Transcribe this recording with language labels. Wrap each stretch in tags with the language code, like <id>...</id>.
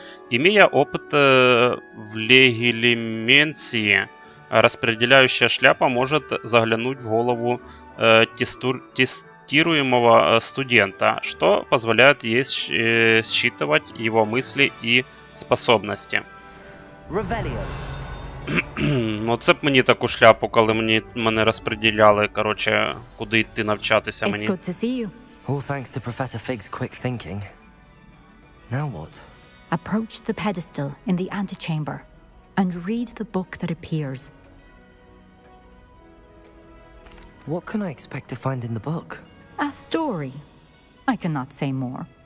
<ru>Имея опыт в легилименции, распределяющая шляпа может заглянуть в голову тестируемого студента, что позволяет ей считывать его мысли и способности.</ru> <uk>Ну, це б мені таку шляпу, коли мене розподіляли, коротше, куди йти навчатися мені.</uk> <en>It's good to see you. All thanks to Professor Fig's quick thinking. Now what? Approach the pedestal in the antechamber and read the book that appears. What can I expect to find in the book? A story. I cannot say more.</en>